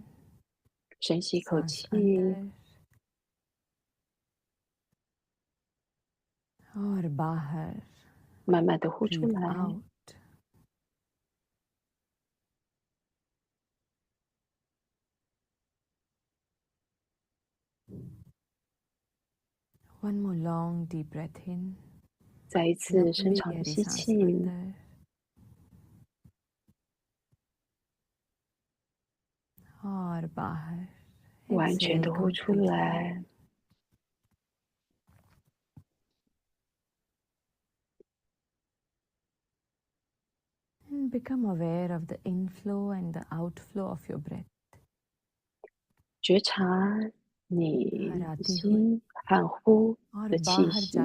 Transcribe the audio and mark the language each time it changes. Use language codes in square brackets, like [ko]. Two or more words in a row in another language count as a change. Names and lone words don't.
[zh] 深吸一口 [hi] सांस [zh] 气， [hi] अंदर और बाहर, [zh] 慢慢的呼出 [en] breathe [zh] 来， [en] out. One more long deep breath in. [zh] 再一次深 [hi] लंबी [zh] 长的 [hi] गहरी [zh] 吸 [hi] सांस [zh] 气， [hi] अंदर और बाहर. [zh] 完全 [en] Exhale [zh] 的呼出 [en] completely. [zh] 来。 [en] And become aware of the inflow and the outflow of your breath. [zh] 觉察 [hi] बाहर [zh] 你 [hi] आती हुई [zh] 吸和呼 [hi] और [zh] 的气 [hi] बाहर [zh] 息，